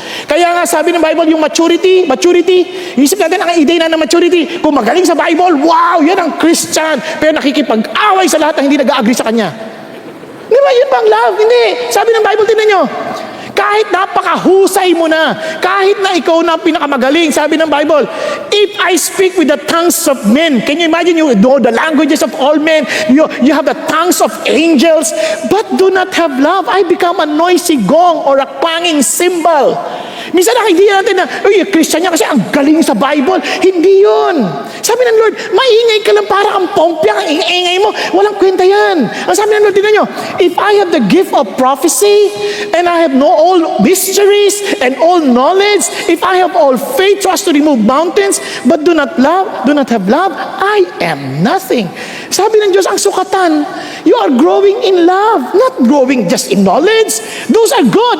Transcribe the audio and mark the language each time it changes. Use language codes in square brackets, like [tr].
[tl] Kaya nga sabi ng Bible, yung maturity, isip natin ang idea na ng maturity. Kung magaling sa Bible, wow, yan ang Christian. Pero nakikipag-away sa lahat na hindi nag-agree sa kanya. Di ba yun bang love? Hindi. Sabi ng Bible, tingnan nyo, kahit napakahusay mo na, kahit na ikaw na pinakamagaling, sabi ng Bible, [en] if I speak with the tongues of men, can you imagine you know the languages of all men, you have the tongues of angels, but do not have love, I become a noisy gong or a clanging cymbal. [tl] Minsan nakikita natin na, Christian niya kasi ang galing sa Bible. Hindi yun. Sabi ng Lord, maingay ka lang para kang pompya, ang ingay mo. Walang kwenta yan. Ang sabi ng Lord, tingnan nyo, [en] if I have the gift of prophecy, and I have all mysteries, and all knowledge, if I have all faith, trust to remove mountains, but do not have love, I am nothing. [tl] Sabi ng Diyos, ang sukatan, [en] you are growing in love, not growing just in knowledge. Those are good.